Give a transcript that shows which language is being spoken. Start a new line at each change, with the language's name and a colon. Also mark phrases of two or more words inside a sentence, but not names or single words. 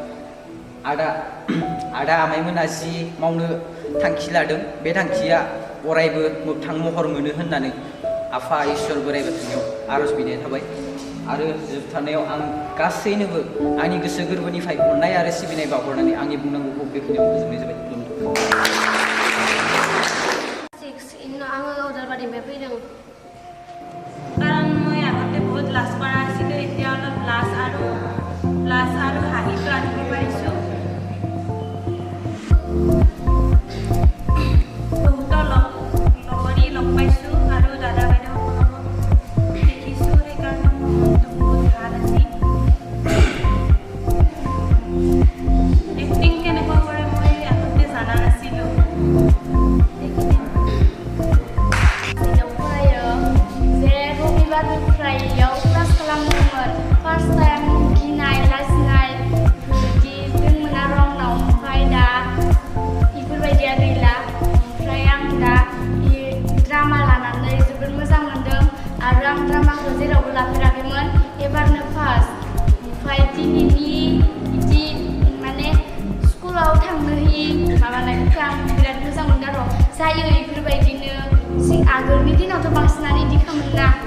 Bodo: आदा आमाइमोना जि मावनो थांखि लादों बे थांखिया अरायबो मोगथां महर मोनो होननानै आफा इसोर बोराइ बाथौनियाव आर'ज बिनाय थाबाय आरो जोबथारनायाव आं गासैनोबो आंनि गोसो गोरबोनिफ्राय अननाय आरो सिबिनाय बावहरनानै आंनि बुंनांगौखौ बेखिनियाव फोजोबनाय जाबाय आङो उदालबारिनिफ्राय फैदों
Assamese: কাৰণ মই আগতে বহুত লাজ কৰা আছিলোঁ এতিয়া অলপ লাজ আৰু হাঁহিটো আনিব পাৰিছোঁ বহুতো লগৰী লগ পাইছোঁ আৰু দাদা বাইদেউসকলকো দেখিছোঁ সেইকাৰণে মোৰ মনটো বহুত ভাল আছিল এক্টিং কেনেকুৱা কৰে মই আগতে জানা নাছিলোঁ
Bodo: फ्राइयाव क्लास खालामदोंमोन
English: first time
Bodo: गिनाय लाजिनाय बेफोरबायदि दंमोन आरो आंनाव ओमफ्राय दा बेफोरबायदिया गैला ओमफ्राय आं दा ड्रामा लानानै जोबोद मोजां मोनदों आरो आं ड्रामाखौ जेरावबो लाफेराखैमोन एबारनो फार्स्ट ओमफ्राय दिनैनि बिदि माने स्कुलाव थांनो होयि माबानायखौ आं बिराद मोजां मोनदों आरो जायो बेफोरबायदिनो आगोलनि दिनावथ' बांसिनानो बिदि खालामोना